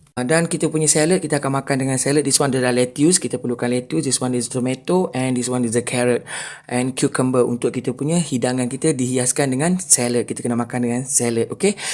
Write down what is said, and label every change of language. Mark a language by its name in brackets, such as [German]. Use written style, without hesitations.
[Malay] Dan kita punya salad, kita akan makan dengan salad. [English] This one [Malay] adalah lettuce, kita perlukan lettuce. [English] This one is tomato, and this one is a carrot and cucumber. [Malay] Untuk kita punya hidangan kita dihiaskan dengan salad, kita kena makan dengan salad, okay?